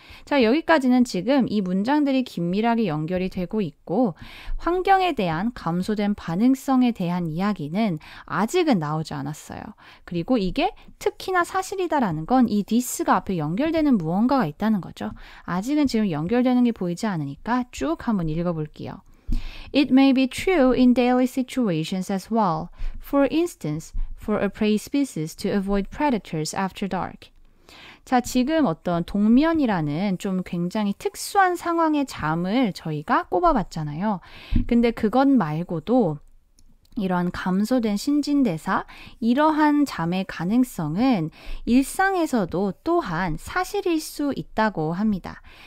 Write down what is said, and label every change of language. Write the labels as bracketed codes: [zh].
[ko] 자, 여기까지는 지금 이 문장들이 긴밀하게 연결이 되고 있고 환경에 대한 감소된 반응성에 대한 이야기는 아직은 나오지 않았어요. 그리고 이게 특히나 사실이다라는 건 이 this가 앞에 연결되는 무언가가 있다는 거죠. 아직은 지금 연결되는 게 보이지 않으니까 쭉 한번 읽어볼게요. [en] It may be true in daily situations as well. For instance, for a prey species to avoid predators after dark. [ko] 자, 지금 어떤 동면이라는 좀 굉장히 특수한 상황의 잠을 저희가 꼽아봤잖아요. 근데 그것 말고도 이러한 감소된 신진대사, 이러한 잠의 가능성은 일상에서도 또한 사실일 수 있다고 합니다.